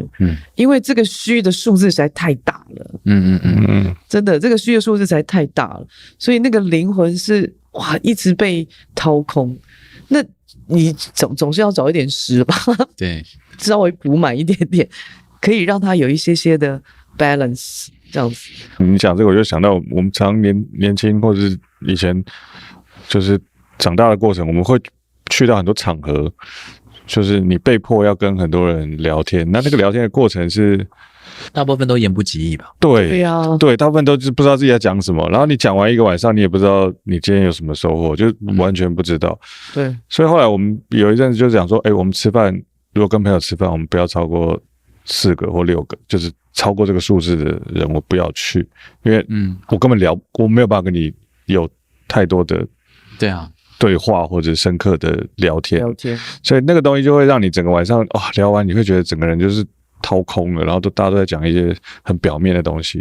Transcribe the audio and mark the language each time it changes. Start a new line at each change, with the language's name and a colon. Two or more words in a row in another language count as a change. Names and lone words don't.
Chinese: 因為這個虛的數字實在太大了。真的，這個虛的數字實在太大了，所以那個靈魂是一直被掏空。那你總是要找一點實吧？對，稍微補滿一點點，可以讓它有一些的 balance。這樣子，你講這個我就想到，我們常年輕或者是以前，就是長大的過程，我們會去到很多場合，就是你被迫要跟很多人聊天，那個聊天的过程是大部分都言不及義吧？對呀，啊，对，大部分都是不知道自己在講什麼，然後你講完一個晚上，你也不知道你今天有什麼收穫，就完全不知道。對，所以後來我們有一陣子就講說，我們吃飯，如果跟朋友吃飯，我們不要超過4個或6個，就是超過這個數字的人我不要去，因為我根本我沒有辦法跟你有太多的對話或者深刻的聊天，所以那個東西就會讓你整個晚上聊完你會覺得整個人就是掏空了，然後大家都在講一些很表面的東西。